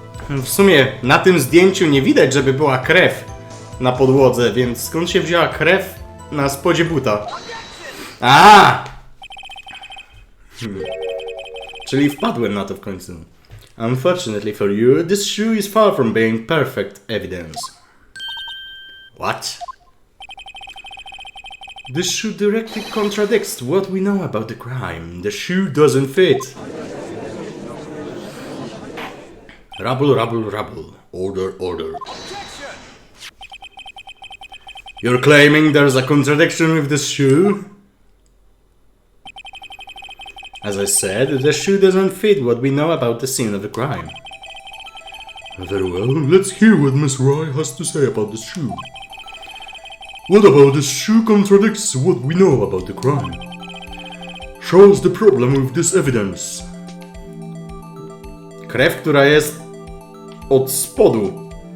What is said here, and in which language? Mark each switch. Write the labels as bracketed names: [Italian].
[Polish] W sumie na tym zdjęciu nie widać, żeby była krew na podłodze, więc skąd się wzięła krew na spodzie buta? A! Czyli wpadłem na to w końcu. [English] Unfortunately for you, this shoe is far from being perfect evidence. What? This shoe directly contradicts what we know about the crime. The shoe doesn't fit. Rubble, rubble, rubble. Order, order. You're claiming there's a contradiction with this shoe? As I said, the shoe doesn't fit what we know about the scene of the crime. Very well, let's hear what Miss Wright has to say about this shoe. What about this shoe contradicts what we know about the crime? Show us the problem with this evidence. [Polish] Krew, która jest od spodu.